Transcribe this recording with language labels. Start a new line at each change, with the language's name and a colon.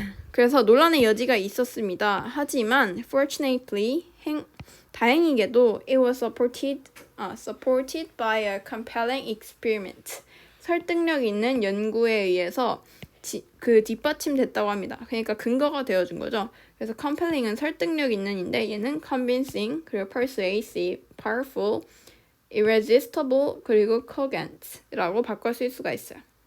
Korean: 그래서 논란의 여지가 있었습니다. 하지만
English: fortunately,
Korean: 다행히게도
English: it was supported by a compelling experiment.
Korean: 설득력 있는 연구에 의해서 뒷받침됐다고 합니다. 그러니까 근거가 되어준 거죠. 그래서 compelling은 설득력 있는인데 얘는 convincing, 그리고 persuasive, powerful, irresistible, 그리고 cogent라고 바꿔 쓸 수가 있어요.